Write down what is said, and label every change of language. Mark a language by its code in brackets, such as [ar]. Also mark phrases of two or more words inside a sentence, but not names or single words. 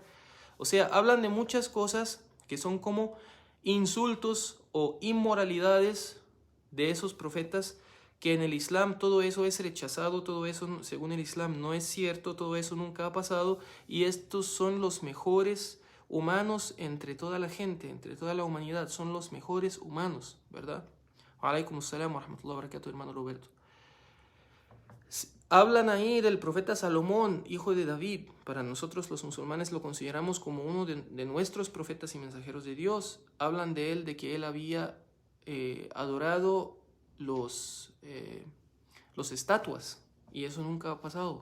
[es] O sea, hablan de muchas cosas que son como insultos o inmoralidades de esos profetas, que en el Islam todo eso es rechazado, todo eso según el Islam no es cierto, todo eso nunca ha pasado, y estos son los mejores humanos entre toda la gente, entre toda la humanidad, son los mejores humanos, ¿verdad? [ar] عليكم السلام ورحمة الله وبركاته, [es] hermano Roberto. Hablan ahí del profeta Salomón, hijo de David. Para nosotros los musulmanes lo consideramos como uno de nuestros profetas y mensajeros de Dios. Hablan de él, de que él había adorado los estatuas, y eso nunca ha pasado.